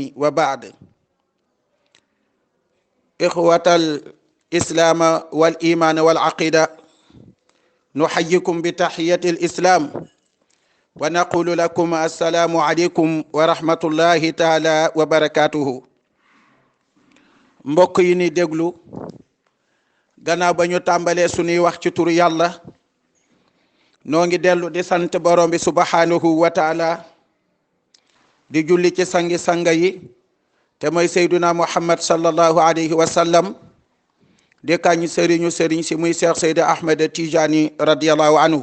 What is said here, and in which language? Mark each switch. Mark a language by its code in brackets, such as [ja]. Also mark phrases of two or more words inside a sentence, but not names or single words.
[ar] وبعد، إخوة الإسلام والإيمان والعقيدة، نحييكم بتحية الإسلام ونقول لكم السلام عليكم ورحمة الله تعالى وبركاته. [wo] mbokk yi ni déglu, gannaaw ba ñu tàmbalee suñuy wax ci turu yàlla, noo ngi dellu di sant borom bi [ar] سبحانه وتعالى, [wo] di julli ci sangi-sanga yi te mooy seyduna muhammad [ar] صلى الله عليه وسلم, [wo] di kañ sëriñ si muy Cheikh Seydi Ahmed Tijani [ar] رضي الله عنه.